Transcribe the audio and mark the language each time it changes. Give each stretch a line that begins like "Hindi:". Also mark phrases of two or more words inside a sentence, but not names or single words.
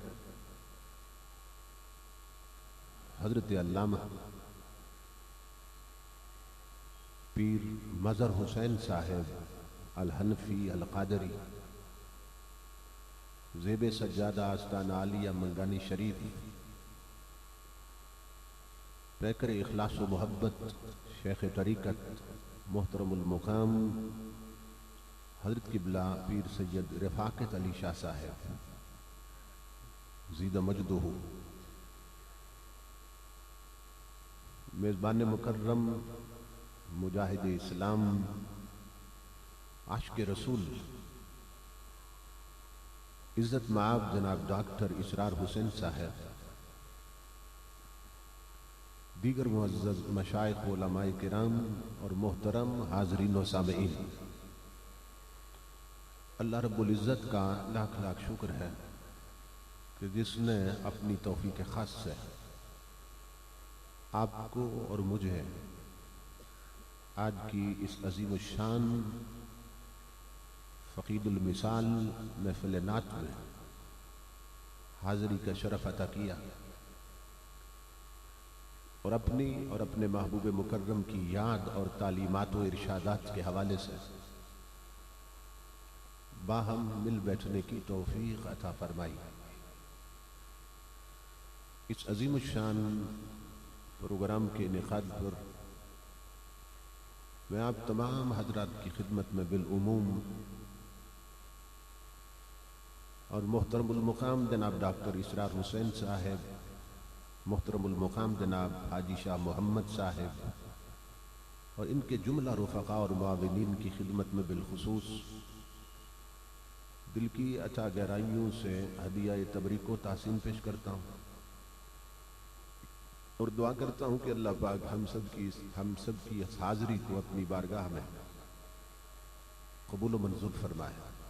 Urdu: حضرت علامہ پیر مظہر حسین صاحب الحنفی القادری زیب سجادہ آستانہ عالیہ منگانی شریف پیکر اخلاص و محبت شیخ طریقت محترم المقام حضرت قبلہ پیر سید رفاقت علی شاہ صاحب زید مجدہ میزبان مکرم مجاہد اسلام عاشق رسول عزت مآب جناب ڈاکٹر اسرار حسین صاحب دیگر معزز مشائخ علمائے کرام اور محترم حاضرین و سامعین، اللہ رب العزت کا لاکھ لاکھ شکر ہے کہ جس نے اپنی توفیق خاص سے آپ کو اور مجھے آج کی اس عظیم شان فقید المثال محفل نعت میں حاضری کا شرف عطا کیا اور اپنی اور اپنے محبوب مکرم کی یاد اور تعلیمات و ارشادات کے حوالے سے باہم مل بیٹھنے کی توفیق عطا فرمائی. اس عظیم شان پروگرام کے انعقاد پر میں آپ تمام حضرات کی خدمت میں بالعموم اور محترم المقام جناب ڈاکٹر اسرار حسین صاحب، محترم المقام جناب حاجی شاہ محمد صاحب اور ان کے جملہ رفقاء اور معاونین کی خدمت میں بالخصوص دل کی اتا گہرائیوں سے ہدیہ تبریک و تسلیم پیش کرتا ہوں اور دعا کرتا ہوں کہ اللہ پاک ہم سب کی اس حاضری کو اپنی بارگاہ میں قبول و منظور فرمائے.